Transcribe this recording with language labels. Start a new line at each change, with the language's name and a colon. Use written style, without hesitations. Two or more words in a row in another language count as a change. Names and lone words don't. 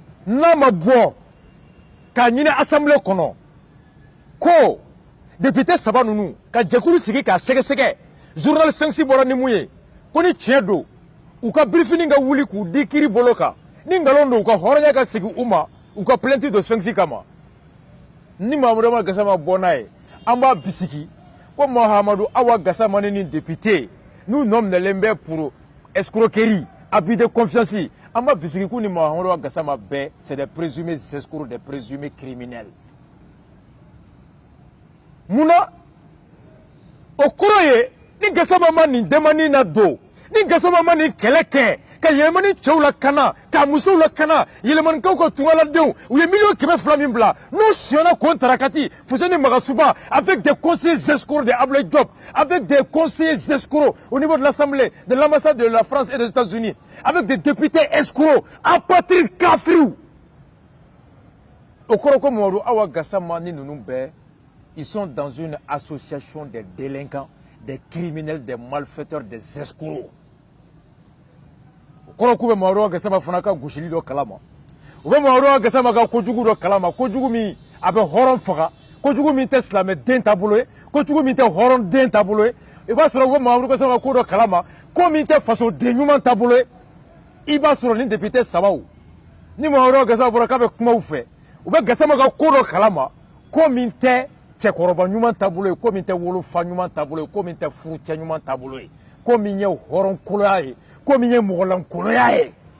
Bambara: n'a ma bɔ k'a ɲini assemblée kɔnɔ ko député saba ninnu ka jɛkulu sigi k'a sɛgɛsɛgɛ journal 5 bɔra ni mun ye ko ni tiɲɛ don u ka briefing ka wuli k'u di kiiri bolo kan ni nkalon don u ka hɔrɔnya ka sigi u ma u ka plainte don 5 kama ni Mahamadou Awa Gassama bɔ n'a ye an b'a bisigi ko Mahamadou Awa Gassama ni député
French: nous nommons
Bambara: bɛ
French: pour escroquerie abus de confiance
Bambara: an b'a bisigi k'u ni Mahamadou Awa Gassama bɛɛ
French: c'est des présumés escrocs des présumés criminels
Bambara: munna o kɔrɔ ye ni Gassama ma nin demande na don ni Gassama ma nin kɛlɛ kɛ ka yɛlɛmani cɛw la kana ka musow la kana yɛlɛmanikaw ka tungaladenw u ye miliyɔn 200 min bila n'o siyɔnna k'o tarakati Fuseni Magasuba
French: avec des conseillers escrocs de Abdoulaye Diop avec des conseillers escrocs au niveau de l'Assemblée de l'ambassade de la France et des États-Unis avec des députés escrocs apatrides
Bambara: kafiriw o kɔrɔ ko Mahamadou Awa Gassama ni ninnu bɛɛ
French: ils sont dans une association des délinquants des criminels des malfaiteurs des escrocs
Bambara: kɔrɔ k'u bɛ Mahamadou Awa Gassama fana ka gosili dɔ kalama u bɛ Mahamadou Awa Gassama ka kojugu dɔ kalama kojugu min a bɛ hɔrɔn faga kojugu min tɛ silamɛ den taabolo ye kojugu min tɛ hɔrɔn den taabolo ye i b'a sɔrɔ u bɛ Mahamadou Gassama ka ko dɔ kalama ko min tɛ faso den ɲuman taabolo ye i b'a sɔrɔ ni député sabaw ni Mahamadou Awa Gassama bɔra k'a bɛ kuma u fɛ u bɛ Gassama ka ko dɔ kalama ko min tɛ cɛkɔrɔba ɲuman taabolo ye ko min tɛ wolofa ɲuman taabolo ye ko min tɛ furucɛ ɲuman taabolo ye ko min ye hɔrɔnkoloya ye ko min ye mɔgɔlankoloya ye